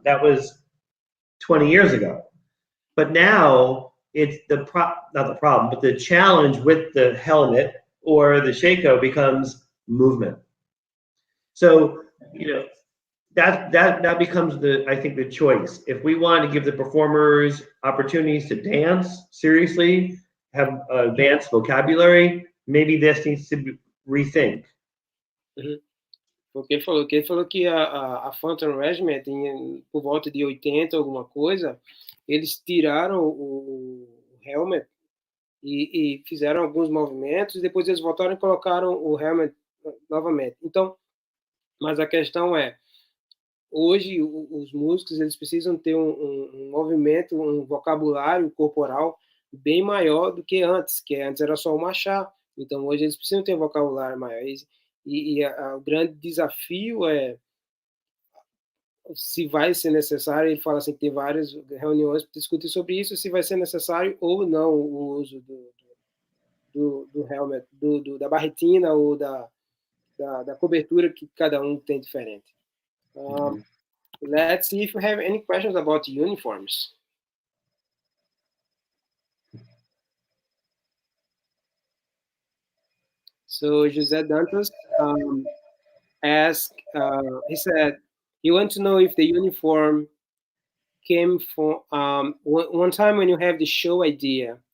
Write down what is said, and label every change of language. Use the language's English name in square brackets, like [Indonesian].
[English] That was 20 years ago. But now it's not the problem, but the challenge with the helmet or the shako becomes movement. So, that becomes I think the choice. If we want to give the performers opportunities to dance seriously, have advanced vocabulary, maybe this needs to be rethink. [Portuguese] Porque ele falou que a Phantom Regiment, por volta de 80, alguma coisa, eles tiraram o helmet e fizeram alguns movimentos, depois eles voltaram e colocaram o helmet novamente. Então, mas a questão é, hoje os músicos eles precisam ter um movimento, um vocabulário corporal bem maior do que antes era só o marchar. Então, hoje eles precisam ter um vocabulário maior. E o grande desafio é se vai ser necessário, ele fala assim que tem várias reuniões para discutir sobre isso, se vai ser necessário ou não o uso do helmet, da barretina ou da cobertura que cada um tem diferente. [English] Let's see if you have any questions about uniforms. So José Dantas asked, he said, he wants to know if the uniform came from one time when you have the show idea.